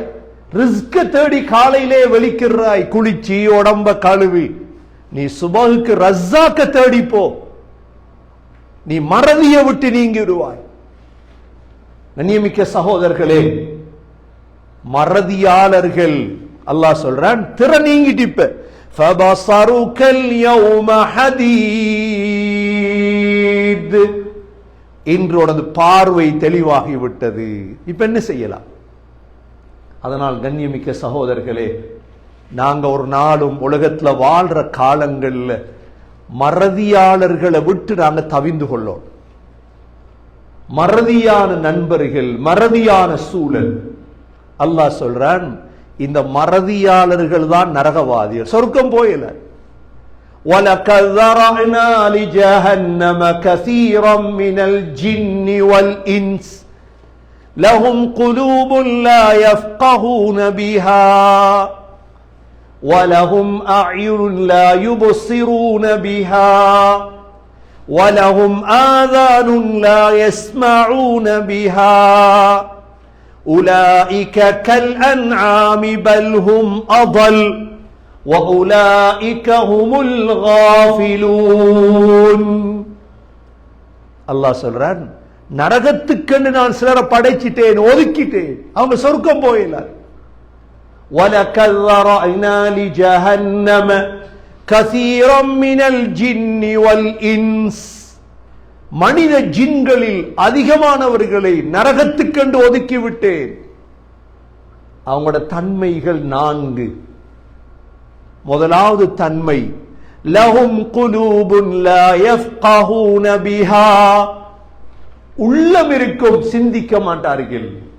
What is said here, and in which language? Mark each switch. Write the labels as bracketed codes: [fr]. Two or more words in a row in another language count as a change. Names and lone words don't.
[ta] ரிஸ்க தேடி காலையிலே வெளிக்கிறாய், குளிச்சு உடம்ப கழுவி. நீ சுபஹுக்கு ரஸாக்க தேடி போ, நீ மறதியை விட்டு நீங்கிடுவாய். கண்ணியமிக்க சகோதரர்களே, மறதியாளர்கள் அல்லாஹ் சொல்றான், திரை நீங்கிட்டு இப்ப [ar] فَبَصَرُكَ الْيَوْمَ حَدِيدٌ. [ta] இன்று உனது பார்வை தெளிவாகி விட்டது. இப்ப என்ன செய்யலாம்? அதனால் கண்ணியமிக்க சகோதரர்களே, நாங்க ஒரு நாளும் உலகத்துல வாழ்ற காலங்கள்ல மறதியாளர்களை விட்டு நாங்க தவிந்து கொள்ளோம். மறதியான நண்பர்கள், மறதியான சூழல். அல்லாஹ் சொல்றான், இந்த மறதியாளர்கள் தான் நரகவாதிகள், சொர்க்கம் போயல. [ar] وَلَقَدْ ذَرَأْنَا لِجَهَنَّمَ كَثِيرًا مِنَ الْجِنِّ وَالْإِنسِ لَهُمْ قُلُوبٌ لَا يَفْقَهُونَ بِهَا وَلَهُمْ أَعْيُنٌ لَا يُبْصِرُونَ بِهَا وَلَهُمْ آذَانٌ لَا يَسْمَعُونَ بِهَا أُولَئِكَ كَالْأَنْعَامِ بَلْ هُمْ أَضَلُّ وَأُولَئِكَ هُمُ الْغَافِلُونَ. [ta] அல்லாஹ் சொல்றான், நரகத்துக்கென்று நான் சிலரை படைச்சிட்டேன், ஒதுக்கிட்டேன், அவங்க சொர்க்கம் போயில. [ar] وَلَقَدْ ذَرَأْنَا لِجَهَنَّمَ كَثِيرًا مِنَ الْجِنِّ وَالْإِنسِ. [ta] மனித ஜின்களில் அதிகமானவர்களை நரகத்துக்கென்று ஒதுக்கிவிட்டேன். அவங்களோட தன்மைகள் 4. முதலாவது தன்மை, [ar] لهم قلوب لا يفقهون بها, [ta] உள்ளம் இருக்கும், சிந்திக்க மாட்டார்கள்.